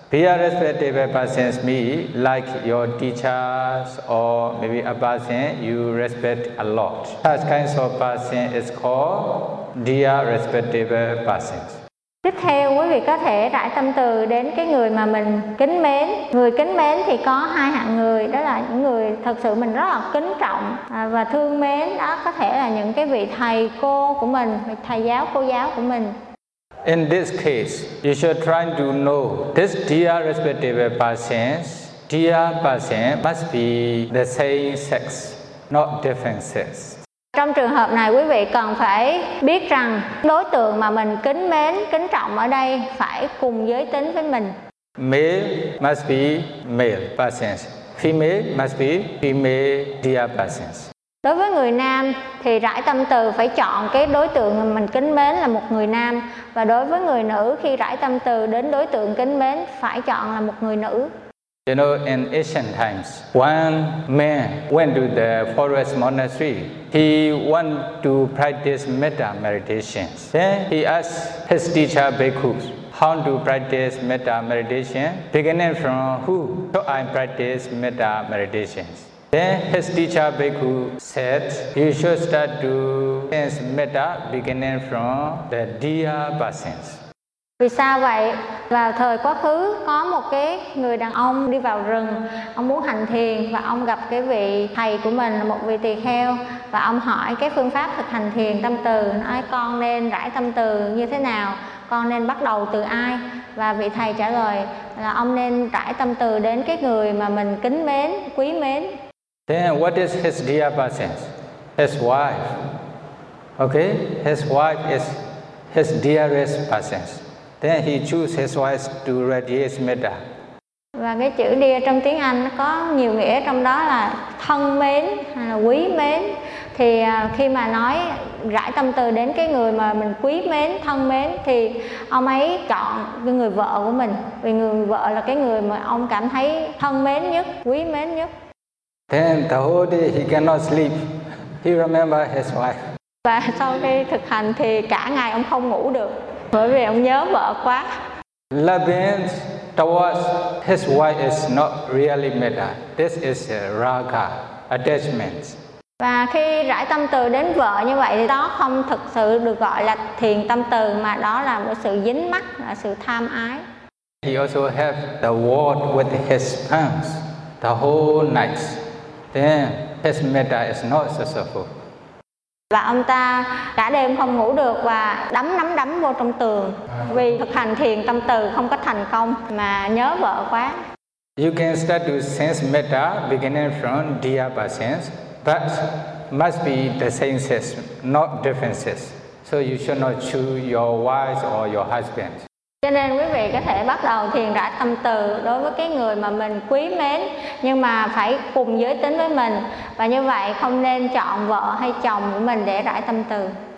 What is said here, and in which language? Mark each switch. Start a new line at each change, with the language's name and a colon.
English: Piya respectable persons mean like your teachers or maybe a person you respect a lot. Such kinds of person is called dear respectable persons.
Vietnamese: Tiếp theo, quý vị có thể rải tâm từ đến cái người mà mình kính mến. Người kính mến thì có hai hạng người, đó là những người thật sự mình rất là kính trọng và thương mến. Đó có thể là những cái vị thầy cô của mình, thầy giáo cô giáo của mình.
English: In this case, you should try to know this dear respective person, dear person must be the same sex, not different sex.
Vietnamese: Trong trường hợp này quý vị cần phải biết rằng đối tượng mà mình kính mến, kính trọng ở đây phải cùng giới tính với mình.
English: Male must be male persons. Female must be female dear persons.
Vietnamese: Đối với người nam thì rải tâm từ phải chọn cái đối tượng mà mình kính mến là một người nam. Và đối với người nữ khi rải tâm từ đến đối tượng kính mến phải chọn là một người nữ.
English: You know, in ancient times, one man went to the forest monastery. He wanted to practice metta meditation. Then he asked his teacher, Bhikkhus, how to practice metta meditation? Beginning from who? So I practice metta meditation. Then his teacher, Bhikkhus, said, you should start to practice metta beginning from the dear persons.
Vietnamese: Vì sao vậy? Vào thời quá khứ có một cái người đàn ông đi vào rừng, ông muốn hành thiền và ông gặp cái vị thầy của mình, một vị tỳ kheo, và ông hỏi cái phương pháp thực hành thiền tâm từ, nói con nên rải tâm từ như thế nào, con nên bắt đầu từ ai? Và vị thầy trả lời là ông nên rải tâm từ đến cái người mà mình kính mến, quý mến.
English: Then what is his dear person? His wife. Okay, his wife is his dearest person. Then he chose his wife to radiate metta.
Vietnamese: Và cái chữ dear trong tiếng Anh có nhiều nghĩa, trong đó là thân mến hay là quý mến. Thì khi mà nói rải tâm từ đến cái người mà mình quý mến, thân mến, thì ông ấy chọn cái người vợ của mình, vì người vợ là cái người mà ông cảm thấy thân mến nhất, quý mến nhất.
English: Then the whole day he cannot sleep. He remember his wife.
Vietnamese: Và sau khi thực hành thì cả ngày ông không ngủ được, bởi vì ông nhớ vợ quá.
English: Loving towards his wife is not really metta. This is a raga, attachment.
Vietnamese: Và khi rải tâm từ đến vợ như vậy thì đó không thực sự được gọi là thiền tâm từ, mà đó là một sự dính mắc, là sự tham ái.
English: He also have the word with his spouse the whole night. Then his metta is not successful.
Vietnamese: Và ông ta cả đêm không ngủ được và đấm nắm đấm vô trong tường vì thực hành thiền tâm từ không có thành công mà nhớ vợ quá.
English: You can start to sense metta beginning from dear persons, but must be the same sense, not differences. So you should not choose your wife or your husband.
Vietnamese: Cho nên quý vị có thể bắt đầu thiền rải tâm từ đối với cái người mà mình quý mến, nhưng mà phải cùng giới tính với mình, và như vậy không nên chọn vợ hay chồng của mình để rải tâm từ.